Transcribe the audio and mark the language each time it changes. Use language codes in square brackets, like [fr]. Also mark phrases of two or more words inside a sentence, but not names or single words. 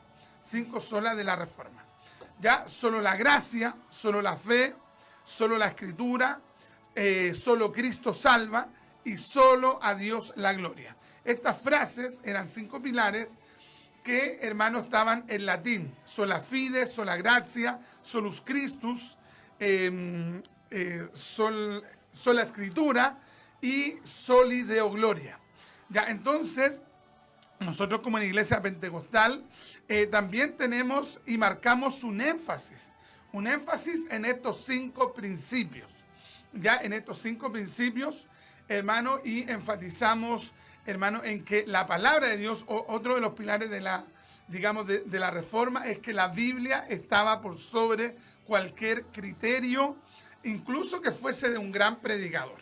[es] 5 solas de la Reforma. Ya solo la gracia, solo la fe, solo la escritura, solo Cristo salva y solo a Dios la gloria. Estas frases eran 5 pilares que, hermanos, estaban en latín: [la] sola fide, sola gratia, solus Christus, sola escritura y soli deo gloria. [es] Ya, entonces, nosotros como en Iglesia Pentecostal también tenemos y marcamos un énfasis en estos 5 principios. Ya en estos 5 principios, hermano, y enfatizamos, hermano, en que la palabra de Dios, otro de los pilares de la, digamos, de la reforma, es que la Biblia estaba por sobre cualquier criterio, incluso que fuese de un gran predicador.